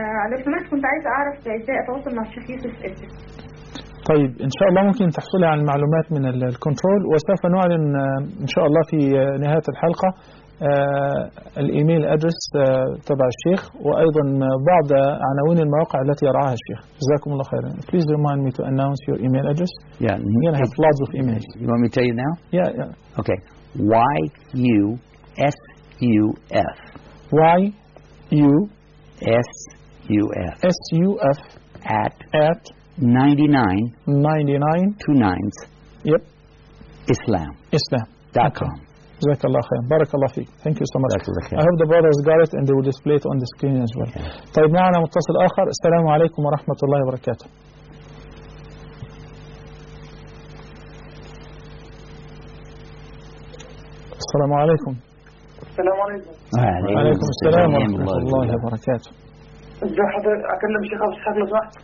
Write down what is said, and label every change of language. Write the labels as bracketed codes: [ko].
[ar] لو سمحت كنت عايز أعرف إزاي أتواصل مع الشيخ يوسف. طيب إن شاء الله ممكن تحصلي على المعلومات من الكنترول، وسوف نعلن إن شاء الله في نهاية الحلقة الإيميل أدرس تبع الشيخ وأيضا بعض عناوين المواقع التي يراها الشيخ. جزاكم الله خيرا. [en] Please remind me to announce your email address. Yeah, I'm gonna have lots of emails. You want me to tell you now? Yeah, yeah. Okay. Y-U-S-U-F. Y-U-S-U-F. S-U-F. At 99 29 Yep. Islam. Islam. .com. [ar] JazakAllah khair. BarakAllah feek. [en] Thank you so much. I hope the brothers got it and they will display it on the screen as well. [ar] طيب معنا متصل آخر. السلام عليكم ورحمة الله وبركاته. السلام عليكم. السلام عليكم. وعليكم السلام ورحمة الله وبركاته. ازي حضرتك؟ اكلم شيخ ابو سحاب لو سمحت.